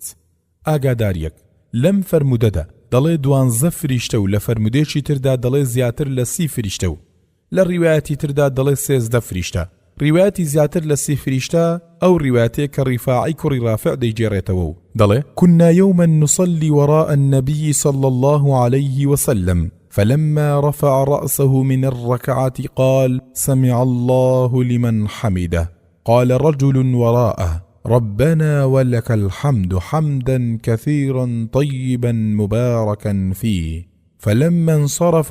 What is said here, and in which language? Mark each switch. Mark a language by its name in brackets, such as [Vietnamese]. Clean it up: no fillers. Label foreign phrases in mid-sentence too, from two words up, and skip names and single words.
[Central Kurdish] ئاگاداریەک لەم فەرمودەدا دەڵێ 12 فریشتە و لە فەرمودێکی تردا دەڵێ زیاتر لە 30 فریشتە و لە ڕیوایەتی تردا دەڵێ 13 فریشتە. ڕیوایەتی زیاتر لە 30 فریشتە ئەو ڕیوایەتێک کە ڕیفاعی کوڕی ڕافع دەیگێڕێتەوە و دەڵێ [Arabic] كنا يوما نصلي وراء النبي صلى الله عليه وسلم فلما رفع رأسه من الركعة قال سمع الله لمن حمده قال رجل وراءه ربنا ولك الحمد حمدا كثيرا طيبا مباركا فيه فلما انصرف